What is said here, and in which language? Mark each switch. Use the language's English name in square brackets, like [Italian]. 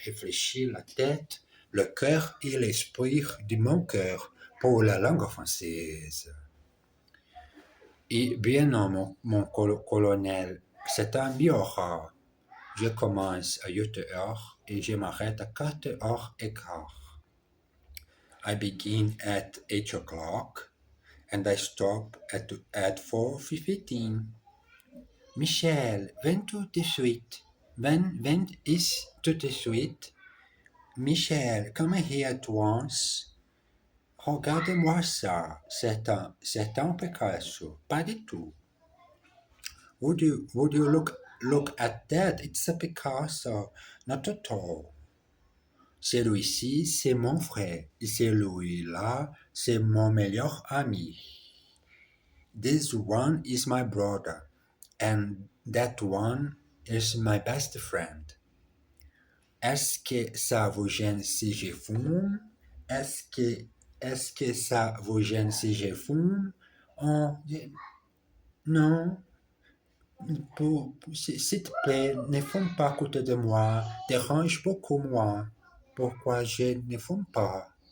[French] Réfléchis la tête, le cœur et l'esprit de mon cœur pour la langue française. Et bien non, mon colonel, c'est un Miura. Je commence à 8 heures et je m'arrête à 4h15. [English] I begin at 8 o'clock and I stop at 4:15. [French] Michel, viens tout de suite. Viens ici tout de suite. [English] Michel, come here at once. [French] Regarde-moi ça. C'est un Picasso. Pas du tout. [English] Would you look at that? It's a Picasso. Not at all. [French] Celui-ci, c'est mon frère. Et celui-là, c'est mon meilleur ami. [English] This one is my brother. And that one is my best friend. [French] Est-ce que ça vous gêne si je fume? Est-ce que ça vous gêne si je fume? Oh, non. S'il te plaît, ne fume pas à côté de moi. Dérange beaucoup moi. Pourquoi je ne fume pas?